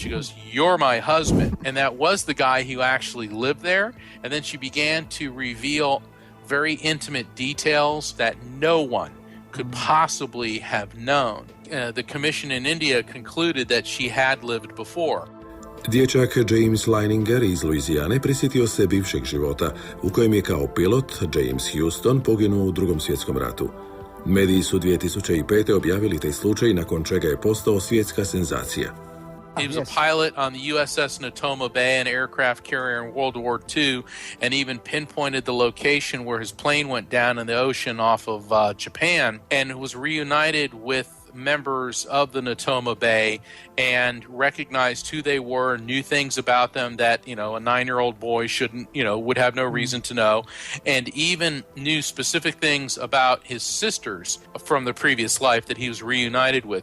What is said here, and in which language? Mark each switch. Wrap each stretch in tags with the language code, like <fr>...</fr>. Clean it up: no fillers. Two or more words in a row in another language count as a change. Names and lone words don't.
<en>She goes, you're my husband. And that was the guy who actually lived there. And then she began to reveal very intimate details that no one could possibly have known. The commission in India concluded that she had lived before.</en> <hr>Dječak James Leininger iz Luizijane prisjetio se bivšeg života u kojem je kao pilot James Houston poginuo u Drugom svjetskom ratu. Mediji su 2005. objavili taj slučaj nakon čega je postao svjetska senzacija.</hr> <en>He was a pilot on the USS Natoma Bay, an aircraft carrier in World War II, and even pinpointed the location where his plane went down in the ocean off of Japan, and was reunited with members of the Natoma Bay and recognized who they were, knew things about them that, a 9-year-old boy shouldn't, would have no reason to know, and even knew specific things about his sisters from the previous life that he was reunited with.</en>